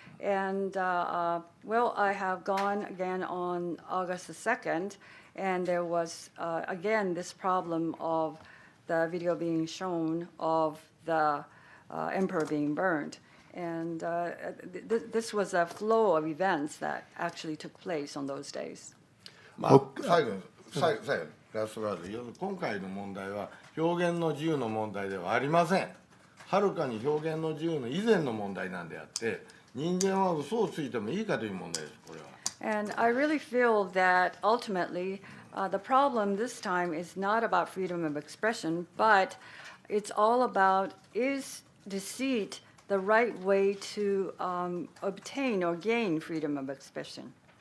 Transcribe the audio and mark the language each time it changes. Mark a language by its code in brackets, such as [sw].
[en] And well, I have gone again on August the 2nd, and there was again this problem of the video being shown of the emperor being burned. And this was a flow of events that actually took place on those days. [ja] 最後ラストワード、今回の問題は表現の自由の問題ではありません。はるかに表現の自由の以前の問題なんであって、人間は嘘をついてもいいかという問題です、これは。 [en] And I really feel that ultimately the problem this time is not about freedom of expression, but it's all about is deceit the right way to obtain or gain freedom of expression.